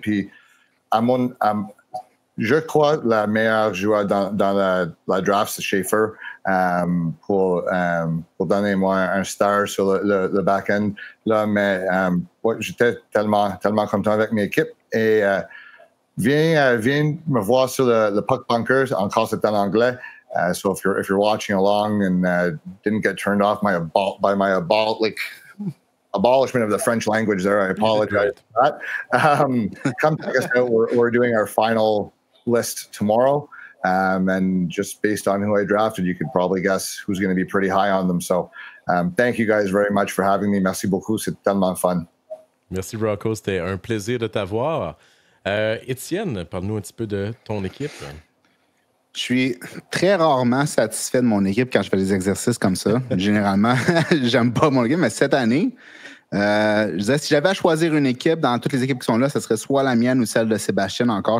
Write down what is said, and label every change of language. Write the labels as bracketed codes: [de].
[fr] Puis je crois que la meilleure joueur dans la draft, c'est Schaefer, pour donner-moi un star sur le back-end. Là, mais ouais, j'étais tellement content avec mes équipes. Et viens me voir sur le Puck Bunkers. Encore, c'est en anglais. [en] So if you're watching along and didn't get turned off by my abolishment of the French language there, I apologize for that. Come check us out. We're doing our final list tomorrow. And just based on who I drafted, you could probably guess who's going to be pretty high on them. So thank you guys very much for having me. [fr] Merci beaucoup. C'est tellement fun. Merci, Rocco. C'était un plaisir de t'avoir. Étienne, parle-nous un petit peu de ton équipe. Je suis très rarement satisfait de mon équipe quand je fais des exercices comme ça. Généralement, j'aime pas mon équipe, mais cette année, je disais, si j'avais à choisir une équipe dans toutes les équipes qui sont là, ce serait soit la mienne ou celle de Sébastien encore.